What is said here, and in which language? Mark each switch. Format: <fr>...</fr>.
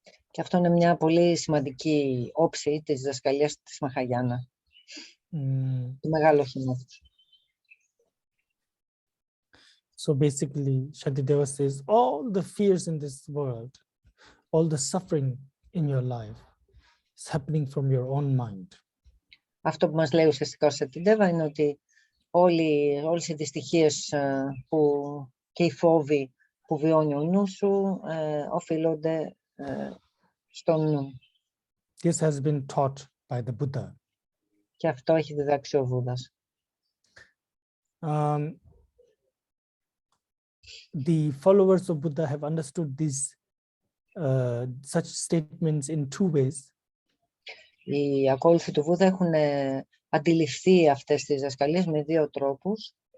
<el>Και αυτό είναι μια πολύ σημαντική όψη της διδασκαλίας της Μαχαγιάννα, του μεγάλου οχήματος.</el> <en>So basically, Shantideva says, all the fears in this world, all the suffering in your life is happening from your own mind.</en> <el>Αυτό που μας λέει ουσιαστικά ο Σαντιντέβα είναι ότι όλες οι δυστυχίες και οι φόβοι που βιώνει ο νου σου οφείλονται στον νου.</el> <en>This has been taught by the Buddha.</en> <el>Και αυτό έχει διδάξει ο Βούδας.</el> <en>The followers of Buddha have understood these such statements in two ways.</en> <el>Οι ακόλουθοι του Βούδα έχουν αντιληφθεί αυτές τις διδασκαλίες με δύο τρόπους.</el>